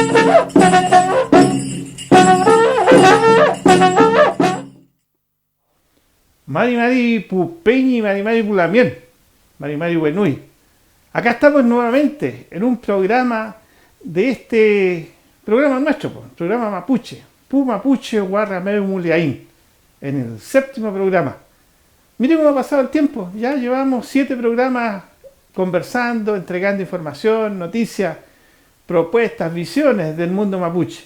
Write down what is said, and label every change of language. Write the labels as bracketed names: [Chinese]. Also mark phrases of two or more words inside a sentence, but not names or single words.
[Mapuche] Mari Mari Pupeñi, Mari Mari Pulamien, Mari Mari Buenui. [Spanish] Acá estamos nuevamente en un programa de este programa nuestro, programa Mapuche, Pu Mapuche Guarrameu Muliaín, en el 7º programa. Miren cómo ha pasado el tiempo, ya llevamos 7 programas conversando, entregando información, noticias, propuestas, visiones del mundo mapuche.